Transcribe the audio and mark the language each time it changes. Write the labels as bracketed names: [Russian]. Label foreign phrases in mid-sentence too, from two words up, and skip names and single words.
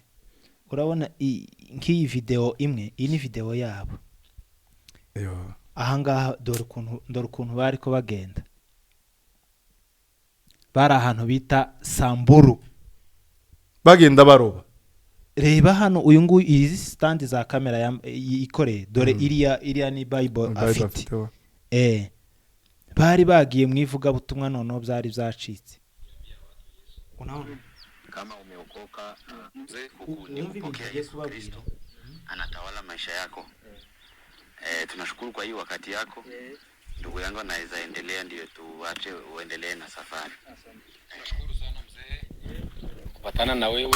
[Kinyarwanda] urabona nk'iyi video imwe iyi ni video yabo ahangaha dore ukuntu bari ko bagenda bari ahantu bita Samburu bagenda baroba reba hano uyu nguyu izi stand za kamera ikoreye dore iriya ni Bible afite bari bagiye mu ivugabutumwa noneho byari byacitse unaona [Swahili] kama umeokoka mzee kumpokea Yesu Kristo anatawala maisha yako. Tunashukuru kwa hii wakati yako. Ndugu yangu anaweza endelea ndio tuache uendelee na safari. Nashukuru sana mzee kupatana na wewe.